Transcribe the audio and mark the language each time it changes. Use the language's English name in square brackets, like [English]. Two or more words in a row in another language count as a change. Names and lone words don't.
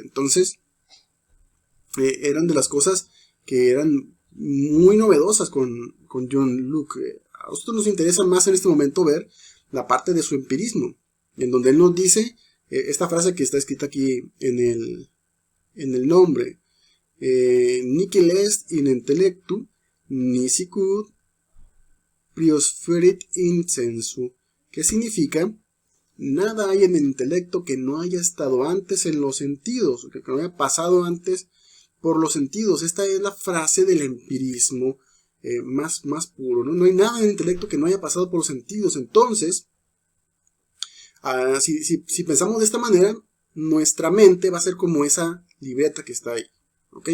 [Spanish] Entonces eran de las cosas que eran muy novedosas con John Locke. A nosotros nos interesa más en este momento ver la parte de su empirismo, en donde él nos dice esta frase que está escrita aquí en el nombre: [Latin] Nihil est in intellectu, nisicut priosferit in sensu, [Spanish] que significa: nada hay en el intelecto que no haya estado antes en los sentidos, que no haya pasado antes por los sentidos. Esta es la frase del empirismo más puro, ¿no? No hay nada en el intelecto que no haya pasado por los sentidos. Entonces, si pensamos de esta manera, nuestra mente va a ser como esa libreta que está ahí, ¿ok?